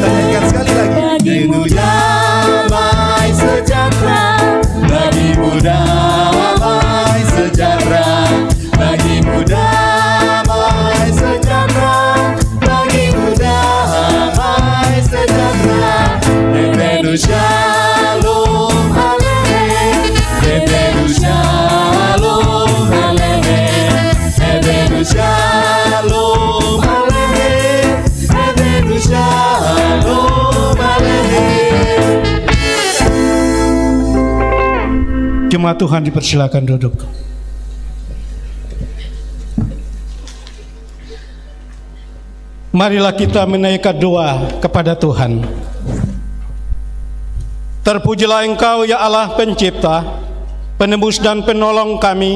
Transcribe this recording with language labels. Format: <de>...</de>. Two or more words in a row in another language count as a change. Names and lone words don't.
<id>Kita nyanyikan sekali lagi. Bagimu damai sejahtera, bagimu damai sejahtera, bagimu damai sejahtera, bagimu damai sejahtera.</id> <he>הבאנו שלום עליכם, הבאנו שלום עליכם, הבאנו שלום עליכם, הבאנו שלום עליכם.</he> <id>Jemaat Tuhan dipersilakan duduk. Marilah kita menaikkan doa kepada Tuhan. Terpujilah Engkau ya Allah pencipta, penebus dan penolong kami.</id>